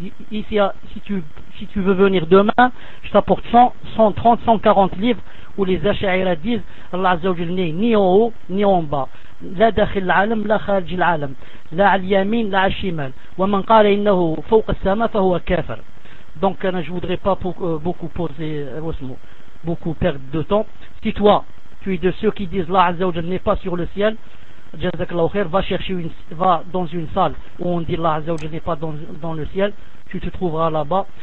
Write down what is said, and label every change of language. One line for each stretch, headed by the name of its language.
French: Ici, si tu veux venir demain, je t'apporte 130, 140 livres où les Ash'ari disent Allah Azza wa Jal n'est ni en haut ni en bas.
Arabic: لا داخل العالم لا خارج العالم لا على اليمين لا على الشمال ومن قال إنه فوق السماء فهو كافر.
French: Donc je ne voudrais pas beaucoup poser beaucoup perdre de temps. Si toi tu es de ceux qui disent Allah Azza wa Jal n'est pas sur le ciel, Jazakallahu khair, va dans une salle où on dit Allah Azza wa Jal n'est pas dans le ciel, tu te trouveras là-bas.